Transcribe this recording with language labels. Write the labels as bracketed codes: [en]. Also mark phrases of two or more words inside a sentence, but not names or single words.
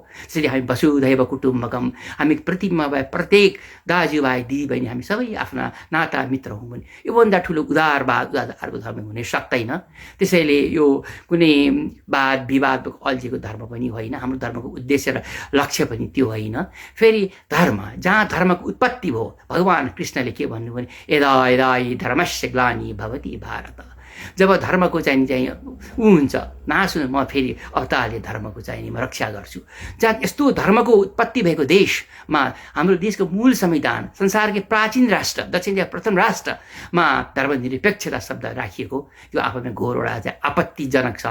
[ne] त्यसरी हामी [sa] वसुधैव कुटुम्बकम, [ne] हामी पृथ्वीमा भए प्रत्येक दाजुभाइ दिदीबहिनी हामी सबै आफ्ना नाता मित्र हौँ भने योभन्दा ठुलो उदारवाद अर्को धर्म हुन सक्दैन। त्यसैले यो कुनै वाद विवाद अल्झेको धर्म पनि होइन। हाम्रो धर्मको उद्देश्य र लक्ष्य पनि त्यो होइन। फेरि धर्म, जहाँ धर्मको उत्पत्ति भयो, भगवान कृष्णले के भन्नु भने [sa] यदा यदा धर्मस्य ग्लानि भवति भारत। [ne] जब धर्मको चाहिँ ऊ हुन्छ नाश हुनु, म फेरि अवतारले धर्मको चाहिँ म रक्षा गर्छु। जहाँ यस्तो धर्मको उत्पत्ति भएको देशमा हाम्रो देशको मूल संविधान, संसारकै प्राचीन राष्ट्र, दक्षिण एसिया प्रथम राष्ट्रमा धर्मनिरपेक्षता शब्द राखिएको, यो आफैमा घोर एउटा चाहिँ आपत्तिजनक छ।